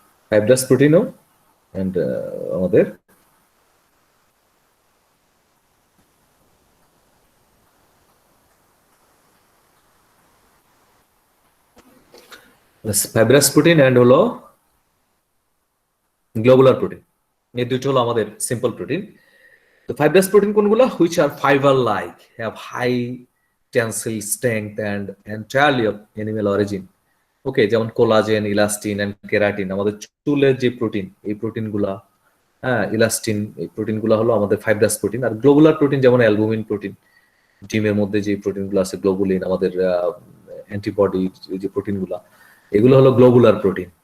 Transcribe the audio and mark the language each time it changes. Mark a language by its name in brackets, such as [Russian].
[Bangla] Fibrous প্রোটিনও and আমাদের fibrous protein and হলো globular protein, এই দুটো হলো আমাদের সিম্পল প্রোটিন। তো fibrous protein কোনগুলো? [English] which are fiber like, have high tensile strength and entirely of animal origin. [Bangla] ওকে, যেমন কোলাজেন, ইলাস্টিন এন্ড কেরাটিন আমাদের চুলের যে প্রোটিন, এই প্রোটিনগুলা, হ্যাঁ ইলাস্টিন, এই প্রোটিনগুলো হলো আমাদের ফাইব্রাস প্রোটিন। আর গ্লোবুলার প্রোটিন যেমন অ্যালবুমিন প্রোটিন, ডিমের মধ্যে যে প্রোটিনগুলো আছে গ্লোবুলিন, আমাদের অ্যান্টিবডি যে প্রোটিনগুলো, এগুলো হলো গ্লোবুলার প্রোটিন।